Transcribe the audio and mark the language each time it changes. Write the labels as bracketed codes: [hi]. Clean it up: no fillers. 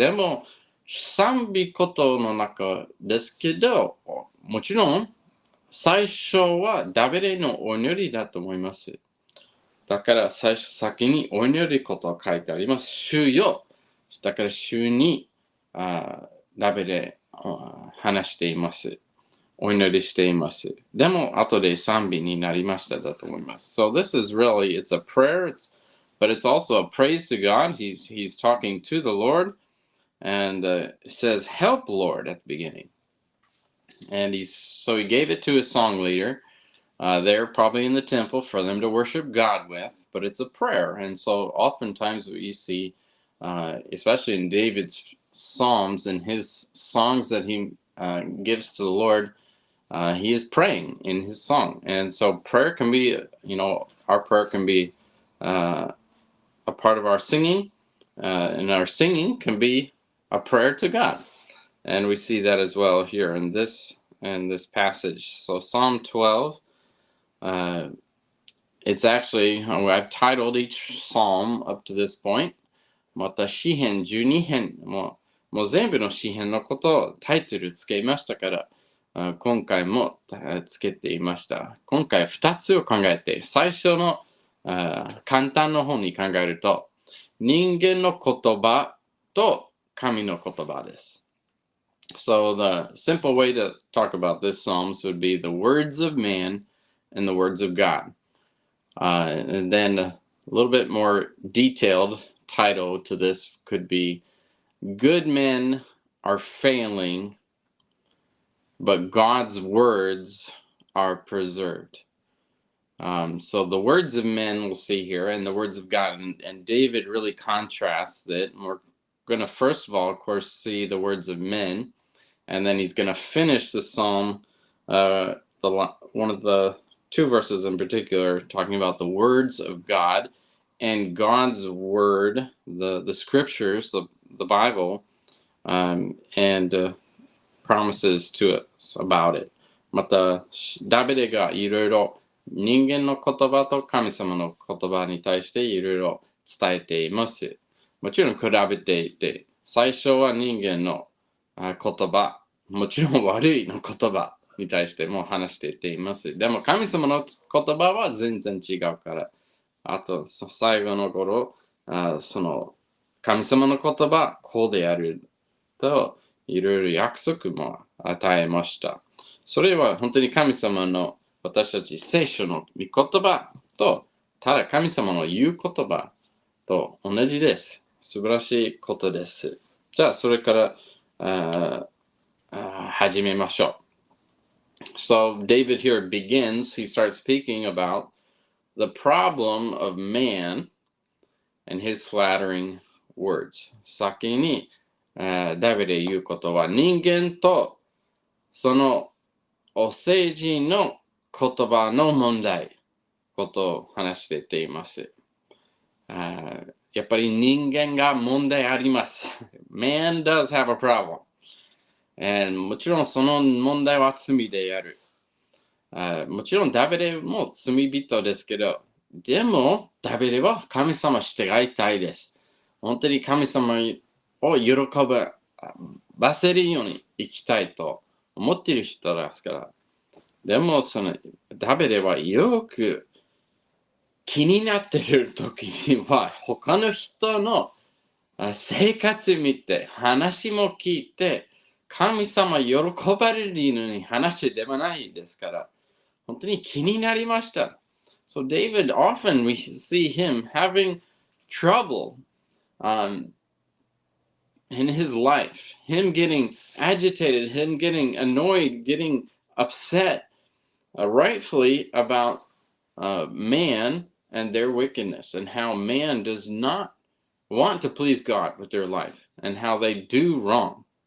[ja] でも賛美ことの中ですけど、もちろん最初はダビデのお祈りだと思います。だから先にお祈りことを書いてあります。主よ。だから主にダビデ話しています。お祈りしています。でも後で賛美になりましただと思います。 [en] So this is really, it's a prayer, but it's also a praise to God. He's talking to the Lord. And it says, "Help, Lord," at the beginning. And he gave it to his song leader. There, probably in the temple, for them to worship God with. But it's a prayer, and so oftentimes what you see, especially in David's psalms and his songs that he gives to the Lord, he is praying in his song. And so prayer can be, our prayer can be a part of our singing, and our singing can be a prayer to God. And we see that as well here in this passage. So Psalm 12, it's actually, I've titled each psalm up to this point. [ja] また詩編12編もう全部の詩編のことをタイトルつけましたから、今回もつけていました。今回2つを考えて、最初の簡単の方に考えると、人間の言葉と神の言葉です。 [en] So the simple way to talk about this Psalms would be the words of man and the words of God. And then a little bit more detailed title to this could be Good Men Are Failing, but God's Words Are Preserved. So the words of men we'll see here, and the words of God. And David really contrasts that. And we're going to first of all, of course, see the words of men. And then he's going to finish the psalm, one of the two verses in particular, talking about the words of God and God's word, the scriptures, the Bible, and promises to us about it. [ja] また、ダビデがいろいろ人間の言葉と神様の言葉に対していろいろ伝えています。もちろん比べていて、最初は人間の言葉、もちろん悪いの言葉に対しても話しています。でも神様の言葉は全然違うから。あと、最後の頃、その神様の言葉、こうでやると、いろいろ約束も与えました。それは本当に神様の私たち聖書の御言葉と、ただ神様の言う言葉と同じです。素晴らしいことです。じゃあ、それから始めましょう。 [en] So David here begins, he starts speaking about the problem of man and his flattering words. [ja] 先にダビデ言うことは人間とそのお世辞の言葉の問題ことを話していっています。やっぱり人間が問題あります。 [en] Man does have a problem. [ja] And もちろんその問題は罪である。もちろんダビデも罪人ですけど、でもダビデは神様してがいたいです。本当に神様を喜ばせるように生きたいと思っている人ですから。でもそのダビデはよく気になっている時には他の人の生活見て話も聞いて神様喜ばれるように話ではないですから。本当に気になりました。 [en] So David, often we see him having trouble in his life, him getting agitated, him getting annoyed, getting upset, rightfully about man and their wickedness, and how man does not want to please God with their life, and how they do wrong.